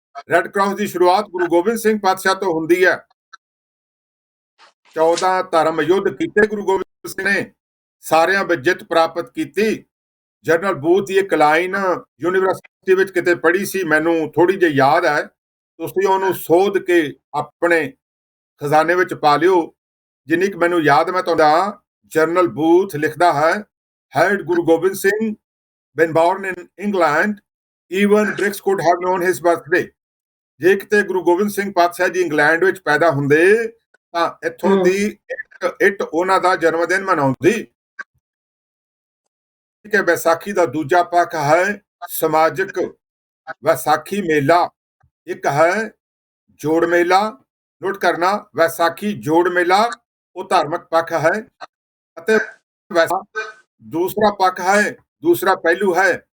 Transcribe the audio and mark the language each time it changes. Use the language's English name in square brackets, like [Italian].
[Punjabi] Red cross ਦੀ ਸ਼ੁਰੂਆਤ ਗੁਰੂ ਗੋਬਿੰਦ ਸਿੰਘ ਪਾਤਸ਼ਾਹ ਤੋਂ ਹੁੰਦੀ ਹੈ। 14 ਧਰਮ ਯੁੱਧ ਕੀਤੇ ਗੁਰੂ ਗੋਬਿੰਦ ਸਿੰਘ ਨੇ, ਸਾਰਿਆਂ ਵਿੱਚ ਜਿੱਤ ਪ੍ਰਾਪਤ ਕੀਤੀ। ਜਨਰਲ ਬੂਥ ਦੀ ਇੱਕ ਲਾਈਨ ਯੂਨੀਵਰਸਿਟੀ ਵਿੱਚ ਕਿਤੇ ਪੜ੍ਹੀ ਸੀ, ਮੈਨੂੰ ਥੋੜੀ ਜਿਹੀ ਯਾਦ ਹੈ। ਤੁਸੀਂ ਉਹਨੂੰ ਸੋਧ ਕੇ ਆਪਣੇ ਖਜ਼ਾਨੇ ਵਿੱਚ ਪਾ ਲਿਓ। ਜਿੰਨੀ ਕੁ ਮੈਨੂੰ ਯਾਦ, ਮੈਂ ਤੁਹਾਡਾ ਜਨਰਲ ਬੂਥ ਲਿਖਦਾ ਹੈ, [English] had Guru Gobind Singh been born in England, even Bricks could have known his birthday। [Punjabi] ਜੇ ਕਿਤੇ ਗੁਰੂ ਗੋਬਿੰਦ ਸਿੰਘ ਪਾਤਸ਼ਾਹ ਜੀ ਇੰਗਲੈਂਡ ਵਿੱਚ ਪੈਦਾ ਹੁੰਦੇ ਤਾਂ ਇੱਥੋਂ ਦੀ ਇੱਟ ਉਹਨਾਂ ਦਾ ਜਨਮ ਦਿਨ ਮਨਾਉਂਦੀ। ਠੀਕ ਹੈ। ਵਿਸਾਖੀ ਦਾ ਦੂਜਾ ਪੱਖ ਹੈ ਸਮਾਜਿਕ ਵਿਸਾਖੀ ਮੇਲਾ। ਇੱਕ ਹੈ ਜੋੜ ਮੇਲਾ। ਨੋਟ ਕਰਨਾ, ਵਿਸਾਖੀ ਜੋੜ ਮੇਲਾ ਉਹ ਧਾਰਮਿਕ ਪੱਖ ਹੈ, ਅਤੇ ਦੂਸਰਾ ਪੱਖ ਹੈ, ਦੂਸਰਾ ਪਹਿਲੂ ਹੈ।